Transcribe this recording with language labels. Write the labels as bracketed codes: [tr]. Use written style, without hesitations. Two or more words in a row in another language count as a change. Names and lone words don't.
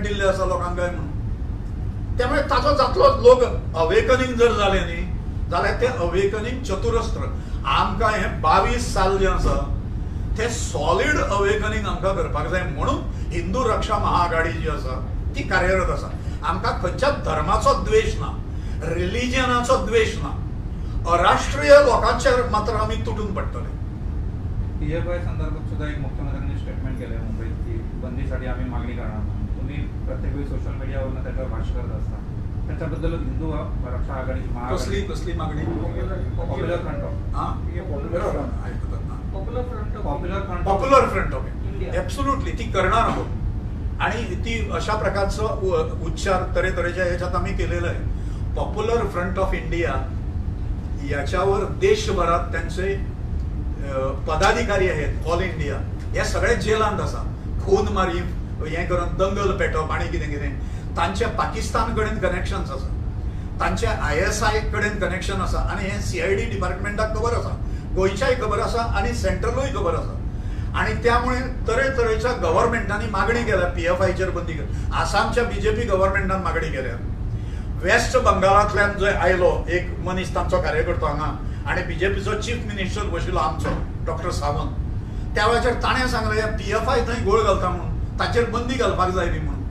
[kok] दिल्ले आसा लोकांक काय म्हणून त्यामुळे ताचो जातलो लोक अवेकनिंग जर जालें न्ही जाल्यार ते अवेकनिंग चतुरस्त्र आमकां हे 22 साल जे आसा ते [en] solid awakening [kok] आमकां करपाक जाय म्हणून हिंदू रक्षा महाआघाडी जी आसा ती कार्यरत आसा आमकां खंयच्या धर्माचो द्वेश ना रिलिजनाचो द्वेश ना अराष्ट्रीय लोकांचेर मात्र आमी तुटून पडटले [mr] PFI संदर्भात सुद्धा एक मुख्यमंत्र्यांनी स्टेटमेंट केलंय मुंबईत की बंदीसाठी आम्ही मागणी करणार तुम्ही प्रत्येक वेळी सोशल मीडियावरून त्याच्यावर भाष्य करत असता त्याच्याबद्दल हिंदू रक्षा आघाडीची कसली मागणी पॉप्युलर फ्रंट पॉप्युलर फ्रंट ऑफ इंडिया ऍब्सोल्युटली ती करणार आहोत आणि ती अशा प्रकारचं उच्चार तऱ्हेतऱ्हेच्या ह्याच्यात आम्ही केलेलं आहे पॉप्युलर फ्रंट ऑफ इंडिया याच्यावर देशभरात त्यांचे पदाधिकारी आहेत [en] all India [kok] हे सगळे जेलांत आसा खून मारी हे करून दंगल पेटप आणि कितें कितें तांचे पाकिस्तान कडेन कनेक्शन्स आसा तांचे ISI कडेन कनेक्शन आसा आणि हे CID डिपार्टमेंटाक खबर आसा गोंयच्याय खबर आसा आणि सेंट्रलूय खबर आसा आणि त्यामुळे तरेतरेच्या गव्हर्नमेंटांनी मागणी केल्या PFIचेर बंदी कर आसामच्या BJP गव्हर्नमेंटान मागणी केल्या वेस्ट बंगालांतल्यान जंय आयलो एक मनीस तांचो कार्यकर्तो हांगा आणि BJPचो [en] chief minister [kok] बशिल्लो आमचो डॉक्टर सावंत त्या वेळाचेर ताणें सांगलें PFI थंय गोळ घालता म्हणून ताचेर बंदी घालपाक जाय न्ही म्हणून